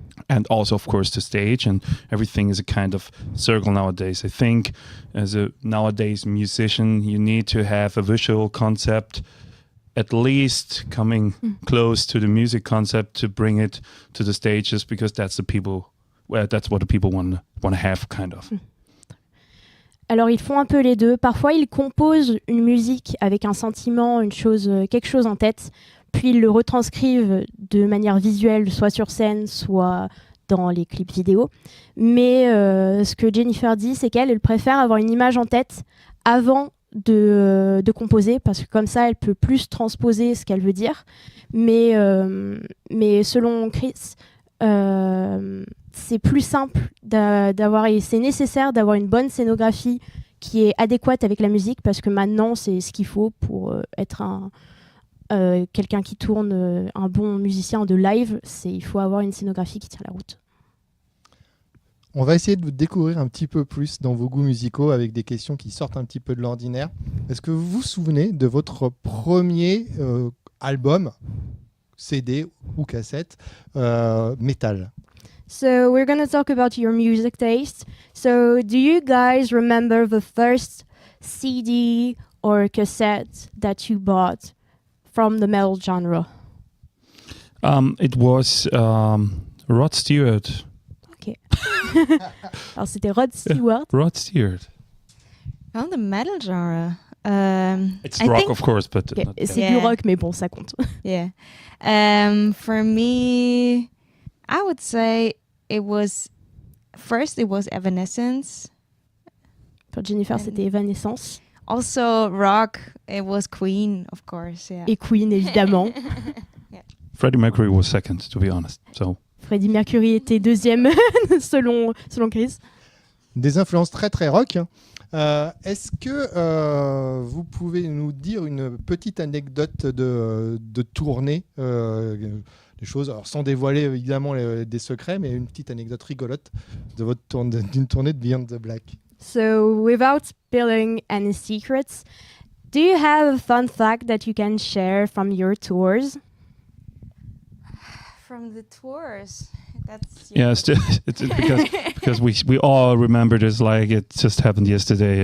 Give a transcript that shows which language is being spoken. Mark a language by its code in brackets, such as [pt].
[en] And also, of course, the stage, and everything is a kind of circle nowadays. I think as a nowadays musician, you need to have a visual concept, at least coming close to the music concept, to bring it to the stages, because that's what the people want to have, kind of. [fr] Alors ils font un peu les deux. Parfois ils composent une musique avec un sentiment, quelque chose en tête, puis ils le retranscrivent de manière visuelle, soit sur scène, soit dans les clips vidéo. Mais ce que Jennifer dit, c'est elle préfère avoir une image en tête avant de composer, parce que comme ça, elle peut plus transposer ce qu'elle veut dire. Mais selon Chris, c'est plus simple et c'est nécessaire d'avoir une bonne scénographie qui est adéquate avec la musique, parce que maintenant, c'est ce qu'il faut pour être quelqu'un qui tourne, un bon musicien de live. Il faut avoir une scénographie qui tient la route. On va essayer de vous découvrir un petit peu plus dans vos goûts musicaux avec des questions qui sortent un petit peu de l'ordinaire. Est-ce que vous vous souvenez de votre premier album, CD ou cassette, métal? [en] So we're going to talk about your music taste. So do you guys remember the first CD or cassette that you bought from the metal genre? It was Rod Stewart. Ok. [fr] Alors c'était Rod Stewart. Rod Stewart. [en] Oh, the metal genre. It's I rock, think- of course, but Okay. not- [fr] C'est [en] Yeah. [fr] du rock, mais bon, ça compte. [en] Yeah. For me, I would say it was Evanescence. [fr] Pour Jennifer, c'était Evanescence. [en] Also rock, it was Queen, of course. Yeah. [fr] Et Queen, évidemment. [en] Freddie Mercury was second, to be honest. So [fr] Freddie Mercury était deuxième, selon Chris. Des influences très très rock. Est-ce que vous pouvez nous dire une petite anecdote de tournée, des choses, alors sans dévoiler évidemment des secrets, mais une petite anecdote rigolote d'une tournée de Beyond the Black? [en] So, without spilling any secrets, do you have a fun fact that you can share from your tours? From the tours. That's yeah, it's because we all remember this like it just happened yesterday.